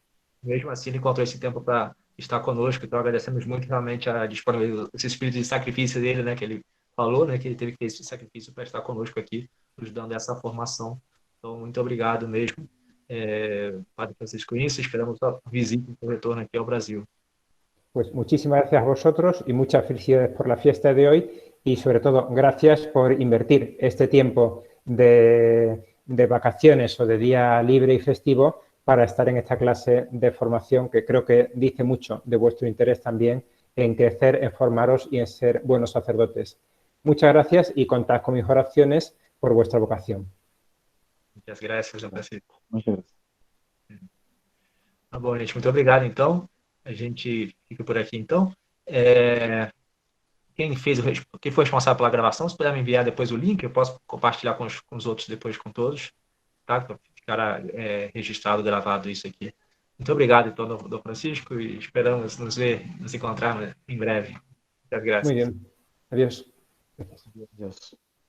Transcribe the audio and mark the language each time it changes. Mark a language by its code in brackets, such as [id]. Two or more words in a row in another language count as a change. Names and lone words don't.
[pt] Mesmo assim, ele encontrou esse tempo para estar conosco, então agradecemos muito realmente a disponibilidade, esse espírito de sacrifício dele, né? Que ele falou, né? Que ele teve que ter esse sacrifício para estar conosco aqui, nos dando essa formação. Então, muito obrigado mesmo, Padre Francisco Insa, esperamos a visita e o retorno aqui ao Brasil. [es] Pues muchísimas gracias a vosotros y muchas felicidades por la fiesta de hoy y sobre todo gracias por invertir este tiempo de vacaciones o de día libre y festivo para estar en esta clase de formación que creo que dice mucho de vuestro interés también en crecer, en formaros y en ser buenos sacerdotes. Muchas gracias y contad con mis oraciones por vuestra vocación. [pt] Muitas graças, João Francisco. [es] Muchas gracias. [pt] Tá bom, gente. Muito obrigado, então. A gente fica por aqui, então. Quem foi responsável pela gravação, se puder me enviar depois o link, eu posso compartilhar com os outros depois com todos, tá? Ficará registrado, gravado isso aqui. Muito obrigado, então, Dom Francisco, e esperamos nos encontrarmos em breve. [es] Muchas gracias. Muy bien. Adiós. Adiós.